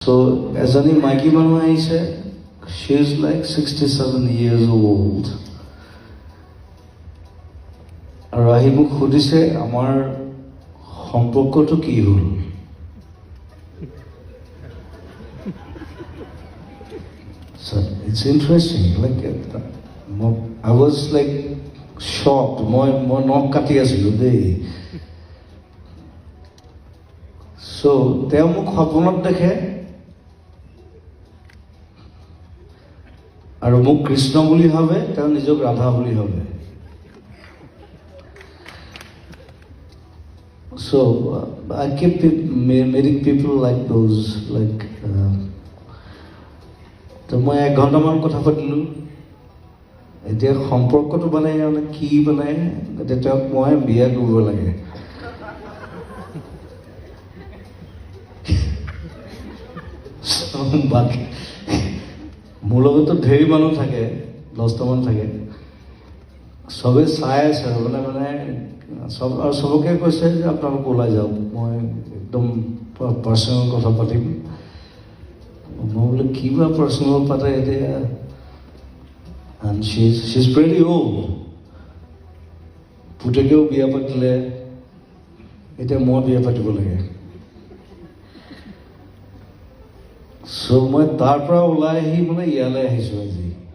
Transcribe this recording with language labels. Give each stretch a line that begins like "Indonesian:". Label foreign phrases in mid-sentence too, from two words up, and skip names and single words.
Assamese: So, এজনী মাইকী মানুহ আহিছে,
English: she is like 67 years old.
Assamese: আৰু আহি মোক সুধিছে আমাৰ সম্পৰ্কটো কি হ'ল।
English: So, it's interesting. Like, I was like shocked.
Assamese: মই নখ কাটি আছিলোঁ দেই। So, তেওঁ মোক সপোনত দেখে আৰু মোক কৃষ্ণ বুলি ভাবে, তেওঁ নিজক ৰাধা বুলি ভাবে।
English: So, I keep meeting people like those, like,
Assamese: তো মই 1 ঘণ্টামান কথা পাতিলোঁ। এতিয়া সম্পৰ্কটো বনাই মানে কি বনাই, এতিয়া তেওঁক মই বিয়া কৰিব লাগে। বাকী মোৰ লগতো ঢেৰ মানুহ থাকে, 10টামান থাকে, চবে চাই আছে আৰু মানে আৰু চবকে কৈছে যে আপোনালোক ওলাই যাওক, মই একদম পাৰ্চনেল কথা পাতিম। মই বোলে কিবা পাৰ্চনেল পাতে এতিয়া,
English: and she's pretty old.
Assamese: পুতেকেও বিয়া পাতিলে, এতিয়া মই বিয়া পাতিব লাগে। So, মই তাৰ পৰা ওলাই আহি মানে ইয়ালৈ আহিছোঁ আজি।